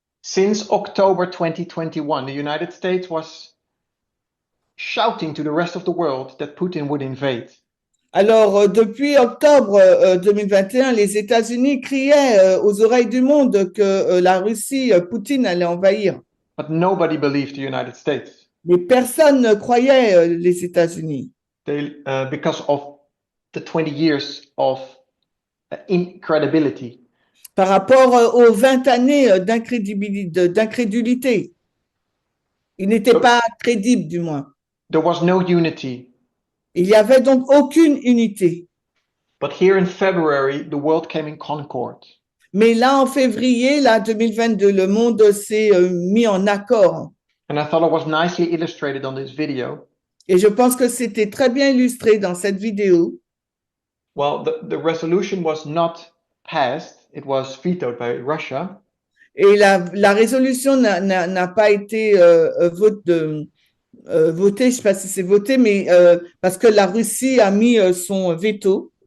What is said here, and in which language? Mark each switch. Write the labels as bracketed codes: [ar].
[en] Since October 2021, the United States was shouting to the rest of the world that Putin would invade. [fr] Alors, depuis octobre 2021, les États-Unis criaient aux oreilles du monde que la Russie, Poutine allait envahir. [en] But nobody believed the United States. [fr] Mais personne ne croyait les États-Unis [en] Because of the 20 years of incredibility. [fr] par rapport aux 20 années d'incrédulité. Ils n'étaient pas crédibles, du moins. [en] There was no unity. [fr] Il n'y avait donc aucune unité. [en] But here in February, the world came in concord. [fr] Mais là, en février, là, 2022, le monde s'est mis en accord. [en] And I thought it was nicely illustrated on this video. [fr] Et je pense que c'était très bien illustré dans cette vidéo. [en] Well, the resolution was not passed. It was vetoed by Russia. [fr] Et la résolution n'a pas été votée, je ne sais pas si c'est voté, mais parce que la Russie a mis son veto.